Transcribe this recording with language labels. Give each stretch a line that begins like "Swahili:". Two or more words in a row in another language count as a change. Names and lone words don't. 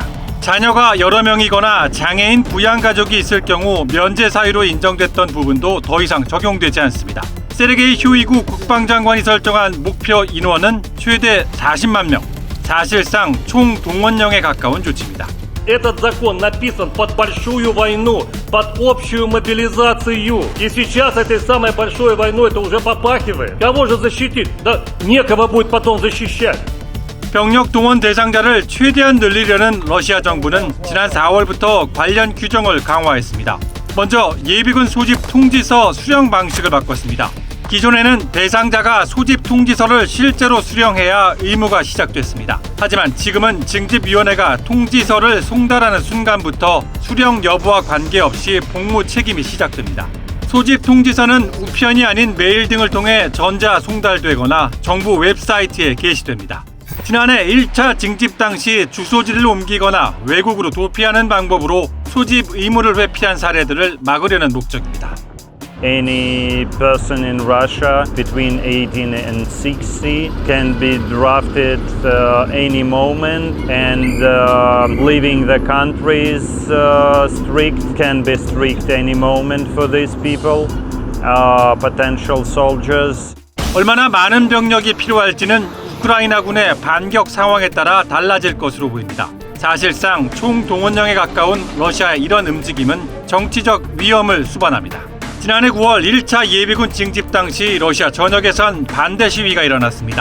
Korean: 자녀가 여러 명이거나 장애인 부양가족이 있을 경우 면제 사유로 인정됐던 부분도 더 이상 적용되지 않습니다. 세르게이 쇼이구 국방장관이 설정한 목표 인원은 최대 40만 명, 사실상 총동원령에 가까운 조치입니다.
Russian: Этот закон написан под большую войну, под общую мобилизацию. И сейчас этой самой большой войной это уже попахивает. Кого же защитить? Да некого будет потом защищать.
Korean: 병력 동원 대상자를 최대한 늘리려는 러시아 정부는 지난 4월부터 관련 규정을 강화했습니다. 먼저 예비군 소집 통지서 수령 방식을 바꿨습니다. 기존에는 대상자가 소집 통지서를 실제로 수령해야 의무가 시작됐습니다. 하지만 지금은 징집위원회가 통지서를 송달하는 순간부터 수령 여부와 관계없이 복무 책임이 시작됩니다. 소집 통지서는 우편이 아닌 메일 등을 통해 전자 송달되거나 정부 웹사이트에 게시됩니다. 지난해 1차 징집 당시 주소지를 옮기거나 외국으로 도피하는 방법으로 소집 의무를 회피한 사례들을 막으려는 목적입니다.
English: Any person in Russia between 18 and 60 can be drafted any moment, and leaving the country is can be strict any moment for these people, potential soldiers.
Korean: 얼마나 많은 병력이 필요할지는 우크라이나군의 반격 상황에 따라 달라질 것으로 보입니다. 사실상 총동원령에 가까운 러시아의 이런 움직임은 정치적 위험을 수반합니다. 지난해 9월 1차 예비군 징집 당시 러시아 전역에선 반대 시위가 일어났습니다.